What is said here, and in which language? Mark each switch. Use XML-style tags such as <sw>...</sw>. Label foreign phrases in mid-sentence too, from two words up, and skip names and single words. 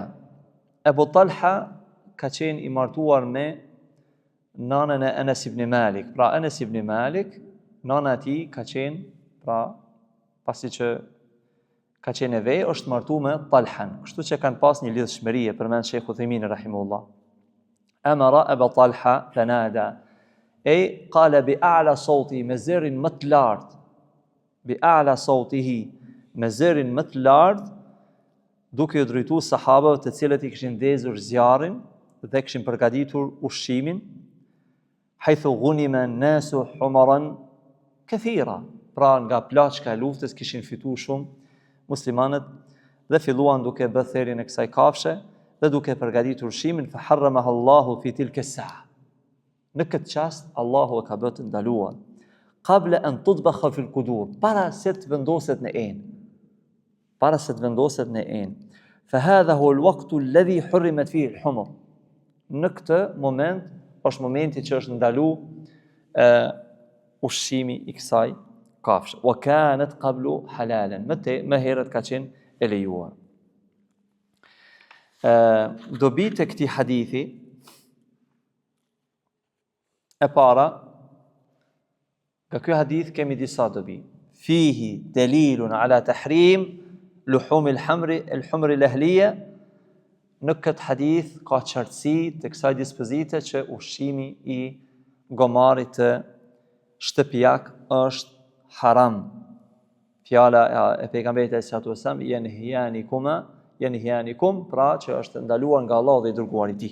<sq>Abu Talha ka qenë i martuar me nanën e Anas ibn Malik. Pra Anas ibn Malik, nana e tij ka qenë, pra pasi që ka qenë e vej, është martuar me Talhan. Kështu që kanë pas një lidhshmëri, përmend Sheikh Uthaymin rahimahullah.</sq> <ar>أمر أبو طلحة فنادى. قال بأعلى صوت,</ar> <sq>me zërin më të lartë.</sq> <ar>بأعلى صوته,</ar> <sq>me zërin më të lartë, duke u drejtuar sahabëve të cilët i kishin ndezur zjarrin dhe kishin përgatitur ushqimin.</sq> <ar>حيث غنم الناس حمرا كثيرة.</ar> <sq>Pra nga plaçka e luftës kishin fituar shumë muslimanët dhe filluan duke bërë therrjen e kësaj kafshe dhe duke përgatitur ushqimin,</sq> <ar>فحرمها الله في تلك الساعة.</ar> <sq>Në këtë çast Allahu e ka bërë të ndaluar.</sq> <ar>قبل أن تطبخ في القدور,</ar> <sq>para se të vendoset në enë. Para se të vendoset në enë.</sq> <ar>فهذا هو الوقت الذي حرمت فيه الحمر.</ar> <sq>Në këtë moment është momenti që është ndaluar ushqimi i kësaj kafshë.</sq> <ar>وكانت قبل حلالا.</ar> <sq>Më herët ka qenë e lejuar. Dobit e këtij hadithi e para, nga ky hadith kemi disa dobi.</sq> <ar>فيه دليل على تحريم لحوم الحمر الأهلية.</ar> <sq>Në këtë hadith ka qartësi të kësaj dispozite që ushqimi i gomarit të shtëpiak është haram. Fjala e pejgamberit</sq> <ar>صلى الله عليه وسلم</ar> <sq>yanhiyanikum, pra që është ndaluar nga Allahu dhe i dërguari i tij.</sq>